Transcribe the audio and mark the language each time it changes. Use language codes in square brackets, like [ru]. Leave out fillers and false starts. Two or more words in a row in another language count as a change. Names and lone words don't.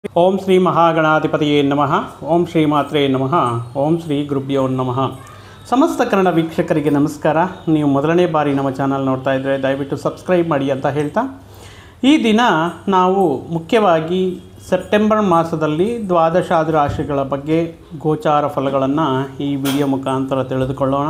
[sa] ಓಂ ಶ್ರೀ ಮಹಾಗಣಾಧಿಪತಿಯೇ ನಮಃ. ಓಂ ಶ್ರೀ ಮಾತ್ರೇ ನಮಃ. ಓಂ ಶ್ರೀ ಗುರುಭ್ಯೋ ನಮಃ. [kn] ಸಮಸ್ತ ಕನ್ನಡ ವೀಕ್ಷಕರಿಗೆ ನಮಸ್ಕಾರ. ನೀವು ಮೊದಲನೇ ಬಾರಿ ನಮ್ಮ ಚಾನಲ್ ನೋಡ್ತಾ ಇದ್ದರೆ ದಯವಿಟ್ಟು ಸಬ್ಸ್ಕ್ರೈಬ್ ಮಾಡಿ ಅಂತ ಹೇಳ್ತಾ, ಈ ದಿನ ನಾವು ಮುಖ್ಯವಾಗಿ ಸೆಪ್ಟೆಂಬರ್ ಮಾಸದಲ್ಲಿ ದ್ವಾದಶಾದಿ ರಾಶಿಗಳ ಬಗ್ಗೆ ಗೋಚಾರ ಫಲಗಳನ್ನು ಈ ವಿಡಿಯೋ ಮುಖಾಂತರ ತಿಳಿದುಕೊಳ್ಳೋಣ.